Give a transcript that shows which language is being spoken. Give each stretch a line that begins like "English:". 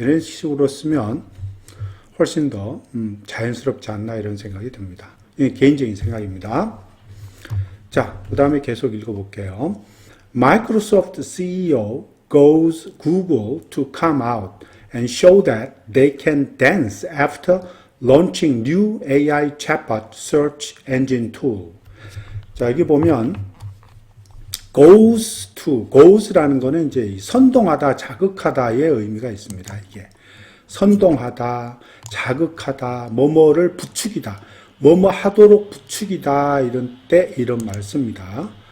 Korean: 이런 식으로 쓰면 훨씬 더 자연스럽지 않나 이런 생각이 듭니다. 이게 개인적인 생각입니다. 자, 그 다음에 계속 읽어볼게요.
English: Microsoft CEO goes Google to come out and show that they can dance after launching new AI chatbot search engine tool.
Korean: 자, 여기 보면 goes라는 거는 이제 선동하다, 자극하다의 의미가 있습니다. 이게 선동하다, 자극하다, 뭐뭐를 부추기다, 뭐뭐 하도록 부추기다 이런 때 이런 말 씁니다.